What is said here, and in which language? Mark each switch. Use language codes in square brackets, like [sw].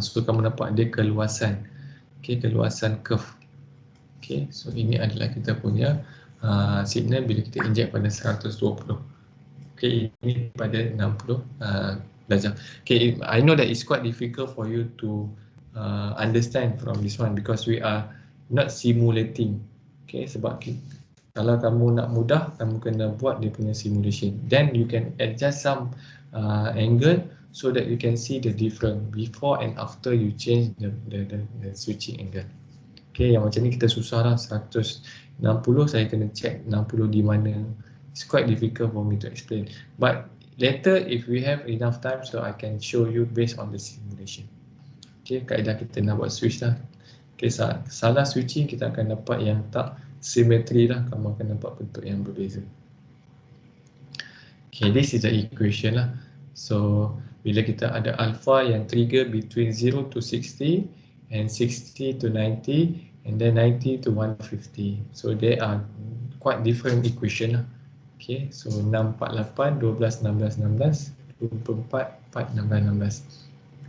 [ms] So kamu nampak dia keluasan. Okay, keluasan curve. Okay, so ini adalah kita punya signal bila kita inject pada 120. Okay, ini pada 60 darjah. [en] Okay, I know that it's quite difficult for you to understand from this one because we are not simulating. [ms] Okay, sebab kalau kamu nak mudah, kamu kena buat dia punya simulation. [en] Then you can adjust some angle so that you can see the difference before and after you change the switching angle. [ms] Okay, yang macam ni kita susah lah. 160 saya kena check 60 di mana. [en] It's quite difficult for me to explain, but later if we have enough time, so I can show you based on the simulation. [ms] Okay, kaedah kita nak buat switch lah. Okay, salah switching kita akan dapat yang tak symmetry lah, kamu akan dapat bentuk yang berbeza. [en] Okay, this is the equation lah. So [ms] bila kita ada [en] alpha yang trigger between 0 to 60 and 60 to 90 and then 90 to 150, so they are quite different equation lah. Okay, so 648, 12, 16, 16, 24, 4, 16, 16.